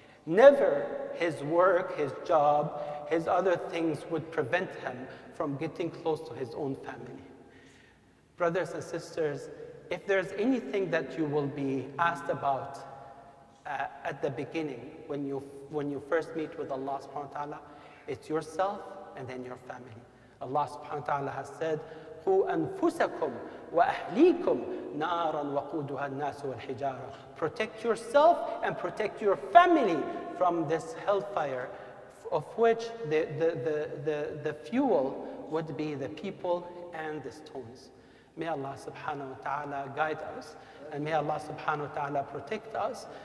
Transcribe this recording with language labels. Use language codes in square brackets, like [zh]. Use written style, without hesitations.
[en] Never his work, his job, his other things would prevent him from getting close to his own family. Brothers and sisters, if there's anything that you will be asked about at the beginning, when you first meet with Allah subhanahu wa ta'ala, it's yourself and then your family. Allah subhanahu wa ta'ala has said, [ar] قُوا أَنفُسَكُمْ وَأَهْلِيكُمْ نَارًا وَقُودُهَا النَّاسُ وَالْحِجَارَةُ. [en] Protect yourself and protect your family from this hellfire, of which the fuel would be the people and the stones. May Allah subhanahu wa ta'ala guide us, and may Allah subhanahu wa ta'ala protect us.